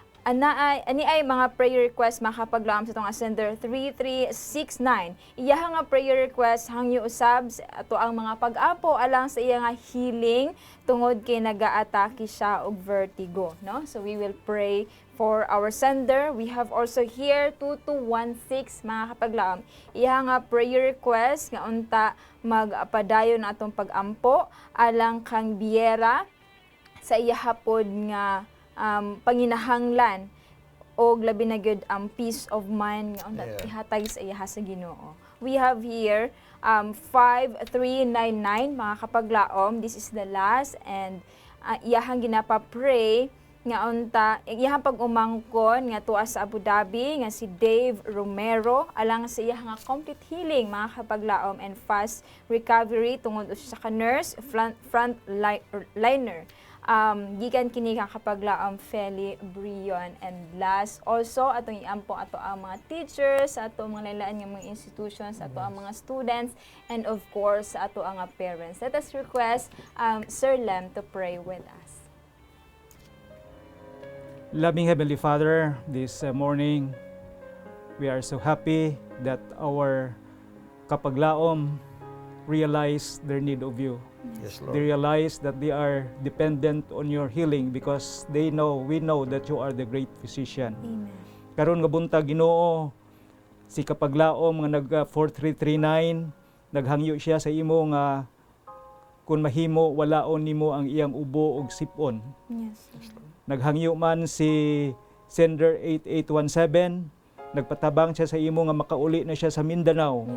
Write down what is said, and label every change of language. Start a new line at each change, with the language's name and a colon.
Cebuano: Ani ay mga prayer request makapaglaom sa itong sender 3369. Iya nga prayer request hangyo usab sa ato ang mga pag-apo alang sa iya nga healing tungod kay nagaatake siya og vertigo, no?
English: So we will pray for our sender. We have also here 2216 mga kapaglaom.
Cebuano: Iya nga prayer request nga unta magpadayon atong pag-ampo alang kang biyera sa iya hapod nga panginahanglan o labi na gyud ang peace of mind nga unta ihatag sa iya sa Ginoo.
English: We have here 5399 mga kapaglaom. This is the last,
Cebuano: and iyahang ginapa-pray nga unta iyahang pag-umangkon nga tuwa sa Abu Dhabi nga si Dave Romero alang sa iya nga complete healing mga kapaglaom and fast recovery tungod sa ka-nurse frontliner. Gikan kini ka kapaglaom Feli Brion.
English: And last also atong iampo ato ang mga teachers, ato mga lain nga mga institutions, ato ang mga students, and of course ato ang parents. Let us request Sir Lem to pray with us. Loving Heavenly Father, this morning we are so happy that our kapaglaom realize their need of you. Yes, They Lord. realize that they are dependent on your healing because we know that you are the great physician. Amen.
Cebuano: Karon nga buntag Ginoo, si kapaglaom nga nag 4339 naghangyo siya sa imo nga kun mahimo walaon nimo ang iyang ubo og sipon.
English: Yes.
Cebuano: Naghangyo man si sender 8817, nagpatabang siya sa imo nga makauli na siya sa Mindanao